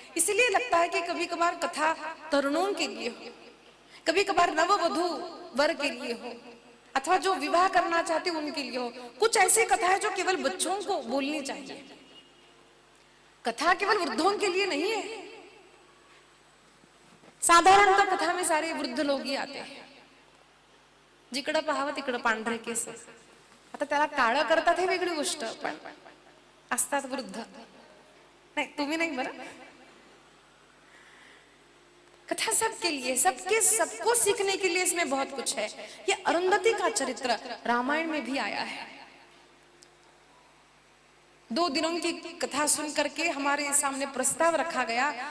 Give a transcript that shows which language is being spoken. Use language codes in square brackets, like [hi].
[hi] इसलिए लगता है कि कभी कभार कथा तरुणों के लिए हो, कभी कभार नववधू वर के लिए हो, अथवा जो विवाह करना चाहते उनके लिए हो। कुछ ऐसी कथा है जो केवल बच्चों को बोलनी चाहिए। कथा केवल वृद्धों के लिए नहीं है। साधारणतः कथा में सारे वृद्ध लोग ही आते हैं। [mr] जिकडं पाहावं तिकडं पांढरे केस, आता त्याला काळं करतात हे वेगळी गोष्ट, पण असतात वृद्ध। नाही तुम्ही नाही बरं। [hi] कथा सबके लिए, सबको सीखने के लिए इसमें बहुत कुछ है। ये अरुंधति का चरित्र रामायण में भी आया है। 2 दिनों की कथा सुन करके हमारे सामने प्रस्ताव रखा गया।